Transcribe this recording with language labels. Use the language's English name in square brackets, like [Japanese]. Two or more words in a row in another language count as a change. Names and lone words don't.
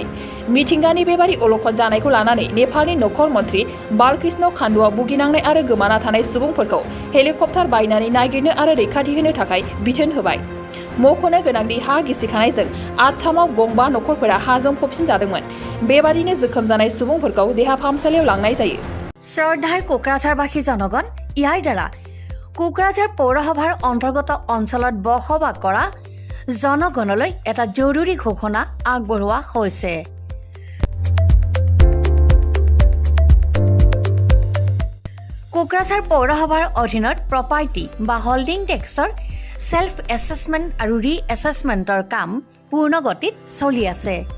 [Bodo] मिथिंगानि बेबादि अलखद जानायखौ लानानै नेपालनि नखर मन्त्रि बालकृष्ण खान्डुआ भुगिनांनाय आरो गोमाना थानाय सुबुंफोरखौ हेलिकप्टार बायनानै नागिरनो आरो रैखाथि होनो थाखाय बिथोन होबाय। मख'नो गोनांदि हा गिसिखानायजों आसामाव गंबा नखरफोरा हाजों फबसिनजादोंमोन। बेबादिनो जोखोम जानाय सुबुंफोरखौ देहा फाहामसालियाव लांनाय जायो। [Assamese] শ্ৰদ্ধাৰ কোকৰাঝাৰবাসী জনগণ, ইয়াৰ দ্বাৰা কোকৰাঝাৰ পৌৰসভাৰ অন্তৰ্গত অঞ্চলত বসবাস কৰা জনগণলৈ এটা জৰুৰী ঘোষণা আগবঢ়োৱা হৈছে। কোকৰাঝাৰ পৌৰসভাৰ অধীনত প্ৰপাৰ্টি বা [English] holding taxৰ self assessment [Assamese] আৰু ৰি এছেছমেণ্টৰ কাম পূৰ্ণ গতিত চলি আছে।